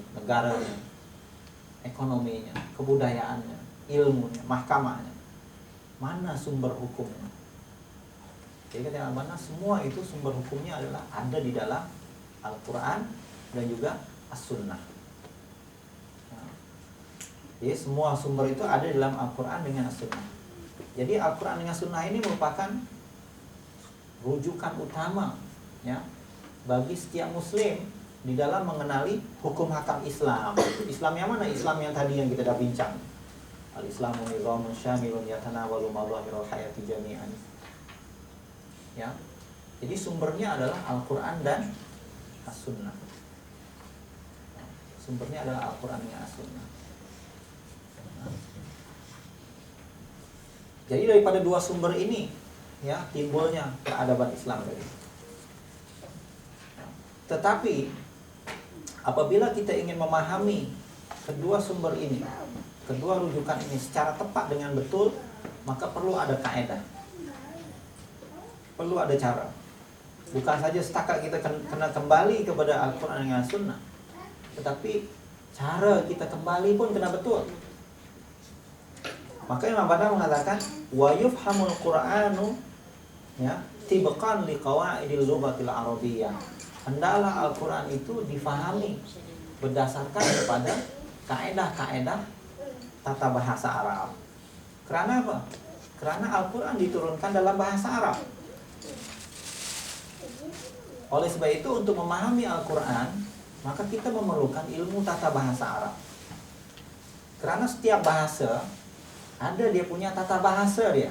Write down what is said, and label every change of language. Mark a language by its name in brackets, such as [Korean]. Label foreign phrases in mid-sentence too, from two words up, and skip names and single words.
[Malay] Negaranya, ekonominya, kebudayaannya, ilmunya, mahkamahnya. Mana sumber hukumnya? Jadi kata mana semua itu sumber hukumnya adalah ada di dalam Al-Quran dan juga As-Sunnah. Jadi semua sumber itu ada di dalam Al-Quran dengan As-Sunnah. Jadi Al-Quran dengan Sunnah ini merupakan rujukan utama, ya, bagi setiap muslim di dalam mengenali hukum hakam Islam. Islam yang mana? Islam yang tadi yang kita dah bincang. [Arabic] الإسلام نظام شامل يتناول مظاهر الحياة جميعا. [Malay] Ya. Jadi sumbernya adalah Al-Quran dan As-Sunnah. Sumbernya adalah Al-Quran dan As-Sunnah. Jadi daripada dua sumber ini, ya, timbulnya peradaban Islam tadi. Tetapi apabila kita ingin memahami kedua sumber ini, kedua rujukan ini secara tepat dengan betul, maka perlu ada kaedah, perlu ada cara. Bukan saja setakat kita kena kembali kepada Al-Quran dan Sunnah, tetapi cara kita kembali pun kena betul. Maka Imam Bana mengatakan [Arabic] ويفهم القرآن, ya, طبقا لقواعد اللغة العربية. [Malay] Hendaklah Al-Quran itu difahami berdasarkan kepada kaedah-kaedah tata bahasa Arab. Karena apa? Karena Al-Quran diturunkan dalam bahasa Arab. Oleh sebab itu untuk memahami Al-Quran, maka kita memerlukan ilmu tata bahasa Arab. Karena setiap bahasa ada dia punya tata bahasa dia.